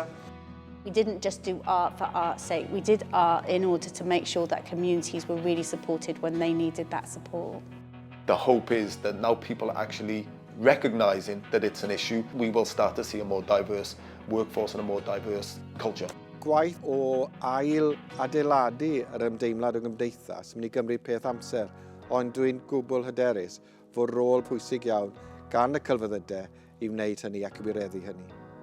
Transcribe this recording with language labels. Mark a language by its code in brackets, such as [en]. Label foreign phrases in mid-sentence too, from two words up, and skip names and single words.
[en] We didn't just do art for art's sake, we did art in order to make sure that communities were really supported when they needed that support. The hope is that now people are actually recognising that it's an issue, we will start to see a more diverse workforce and a more diverse culture. [cy] Gwaith o ail adeiladu yr ymdeimlad o gymdeithas yn mynd i gymryd peth amser, ond dwi'n gwbl hyderus fod rôl pwysig iawn gan y celfyddydau i wneud hynny ac i wireddu hynny.